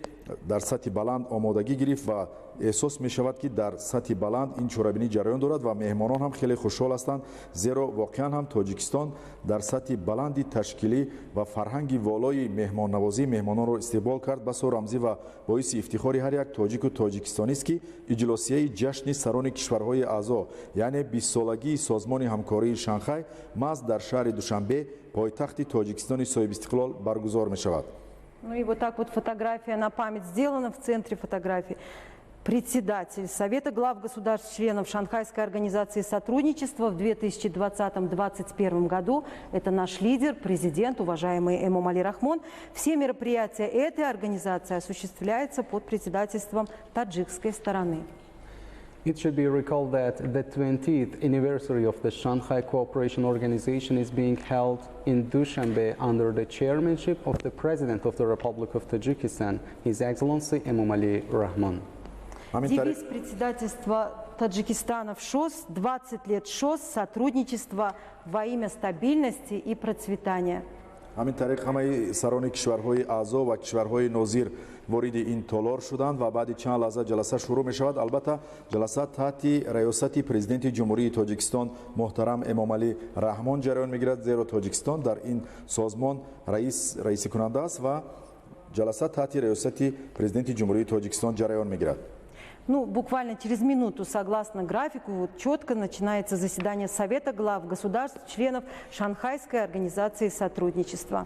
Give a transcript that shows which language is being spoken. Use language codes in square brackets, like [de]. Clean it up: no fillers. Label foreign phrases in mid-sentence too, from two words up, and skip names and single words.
[tg] дар сатҳи баланд омодагӣ гирифт ва эҳсос мешавад ки дар сатҳи баланд ин чорабинӣ ҷараён дорад ва меҳмонон ҳам хеле хушҳол ҳастанд, зеро воқеан ҳам Тоҷикистон дар сатҳи баланди ташкилӣ ва фарҳанги волои меҳмоннавозӣ меҳмононро истиқбол кард. Басо рамзӣ ва боиси ифтихори ҳар як тоҷику тоҷикистонист ки иҷлосияи ҷашни сарони кишварҳои аъзо, яъне 20-солагии созмони ҳамкории Шанхай маҳз дар шаҳри Душанбе, пойтахти Тоҷикистони соҳибистиқлол баргузор мешавад. [ru] Ну и вот так вот фотография на память сделана в центре фотографии. Председатель Совета глав государств-членов Шанхайской организации сотрудничества в 2020-2021 году. Это наш лидер, президент, уважаемый Эмомали Рахмон. Все мероприятия этой организации осуществляются под председательством таджикской стороны. [en] It should be recalled that the 20th anniversary of the Shanghai Cooperation Organization is being held in Dushanbe under the chairmanship of the President of the Republic of Tajikistan, His Excellency Emomali Rahmon. [ru] Девиз председательства Таджикистана в ШОС, 20 лет ШОС, сотрудничество во имя стабильности и процветания. [tg] ҳамин тариқ ҳамаи сарони кишварҳои аъзо ва кишварҳои нозир вориди ин толор шуданд ва баъди чанд лаҳза ҷаласа шурӯъ мешавад. Албатта ҷаласа таҳти раёсати президенти ҷумҳурии Тоҷикистон муҳтарам Эмомали Раҳмон ҷараён мегирад, зеро Тоҷикистон дар ин созмон раисикунанда аст ва ҷаласа таҳти раёсати президенти ҷумҳурии Тоҷикистон ҷараён мегирад. [ru] Ну, буквально через минуту, согласно графику, вот четко начинается заседание Совета глав государств, членов Шанхайской организации сотрудничества.